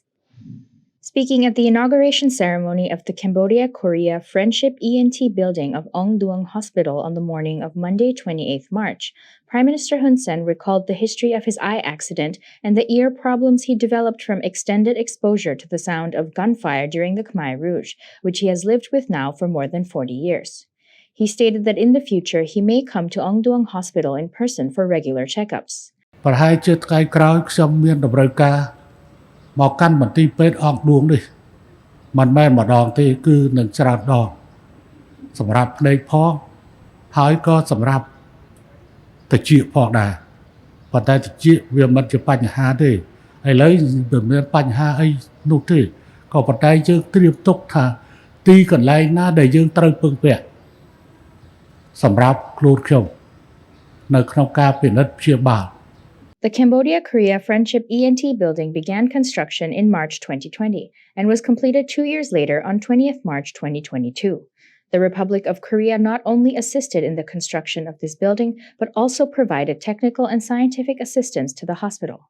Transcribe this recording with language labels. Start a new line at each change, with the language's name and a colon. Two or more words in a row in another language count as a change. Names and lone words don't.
English: Speaking at the inauguration ceremony of the Cambodia-Korea Friendship ENT building of Ong Duong Hospital on the morning of Monday, 28th March, Prime Minister Hun Sen recalled the history of his eye accident and the ear problems he developed from extended exposure to the sound of gunfire during the Khmer Rouge, which he has lived with now for more than 40 years. He stated that in the future he may come to Ong Duong Hospital in person for regular checkups.
Khmer: មកកាន់មន្ទីរពេទ្យអង្គឌួងនេះមិនមែនម្ដងទេគឺនឹងច្រើនដងសម្រាប់ភ្នែកផងហើយក៏សម្រាប់តិចផងដែរប៉ុន្តែតិចវាមិនជាបញ្ហាទេឥឡូវមិនមានបញ្ហាអីនោះទេក៏ប៉ុន្តែយើងត្រៀមទុកថាទីកន្លែងណាដែលយើងត្រូវពឹងពាក់សម្រាប់ខ្លួនខ្ញុំនៅក្នុងការពិនិត្យព្យាបាល
English: The Cambodia-Korea Friendship ENT building began construction in March 2020 and was completed 2 years later on 20th March 2022. The Republic of Korea not only assisted in the construction of this building, but also provided technical and scientific assistance to the hospital.